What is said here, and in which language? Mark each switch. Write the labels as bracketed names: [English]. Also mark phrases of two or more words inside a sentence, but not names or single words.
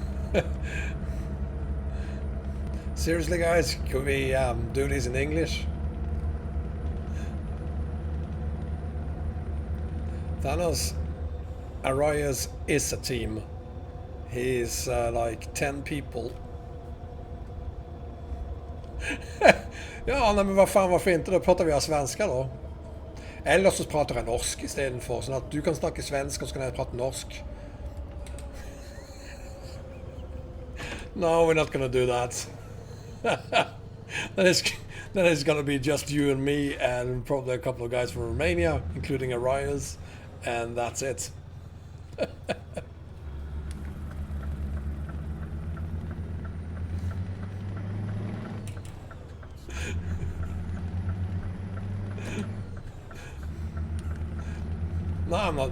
[English] Seriously, guys, could we do this in English? Thanos Arias is a team. He's like 10 people. [Swedish] Ja, men vad fan, varför inte? Då pratar vi svenska då. [Norwegian] Eller så pratar jag norsk istedenfor, sånn at du kan snakke svensk, og så kan jeg prate norsk. [English] No, we're not gonna do that. That is gonna be just you and me, and probably a couple of guys from Romania, including Arias, and that's it. No, I'm not.